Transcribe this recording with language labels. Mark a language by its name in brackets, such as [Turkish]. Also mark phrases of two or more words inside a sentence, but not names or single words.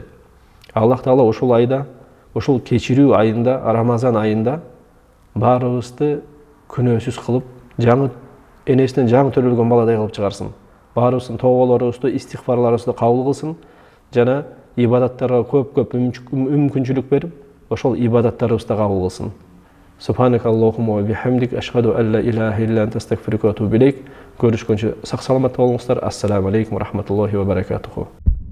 [Kyrgyz] Аллах Таала ушул айда, ушул кечирүү айында, Рамазан айында баарыбызды күнөөсүз кылып, жаңы энесинен жаңы төрөлгөн баладай кылып чыгарсын. Баарыбыздын тообаларыбызды, истигфарларыбызды кабыл кылсын жана ибадаттарга көп мүмкүнчүлүк берип, ошол ибадаттарыбызды кабыл кылсын. [Arabic] سبحانك اللهم وبحمدك، أشهد أن لا إله إلا أنت، أستغفرك وأتوب إليك. [Kyrgyz] Көрүшкөнчө сак саламатта болуңуздар. [Arabic] السلام عليكم ورحمة الله وبركاته.